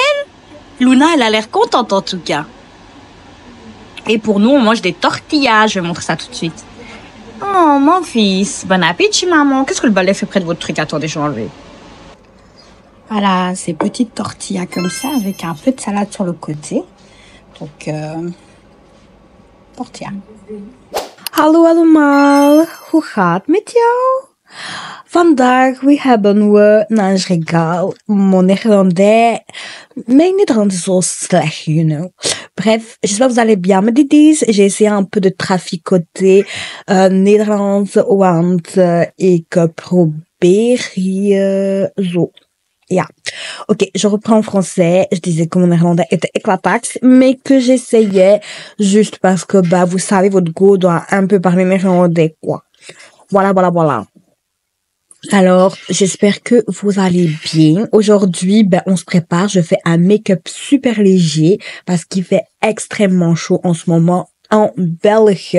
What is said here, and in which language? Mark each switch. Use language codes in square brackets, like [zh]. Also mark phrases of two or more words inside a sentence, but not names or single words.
[fr] Luna, elle a l'air contente en tout cas. Et pour nous, on mange des tortillas. Je vais montrer ça tout de suite. Oh, mon fils. Bon appétit, maman. Qu'est-ce que le balai fait près de votre truc? Attendez, je vais enlever. Voilà, ces petites tortillas comme ça, avec un peu de salade sur le côté. Donc, tortilla. [nl] Hallo allemaal, hoe gaat met jou? Vandaag hebben we naar regaal. [fr] Mon néerlandais, [nl] mijn Nederlands is zo slecht, [en] you know. [fr] Bref, j'espère que vous allez bien, mes didis. J'ai essayé un peu de traficoter Nederlands, [nl] want ik probeer hier zo. [fr] Ja. Ok, je reprends en français. Je disais que mon néerlandais était éclataxe, mais que j'essayais juste parce que, vous savez, votre go doit un peu parler néerlandais, quoi. Voilà. Alors, j'espère que vous allez bien. Aujourd'hui, on se prépare. Je fais un make-up super léger parce qu'il fait extrêmement chaud en ce moment en Belgique.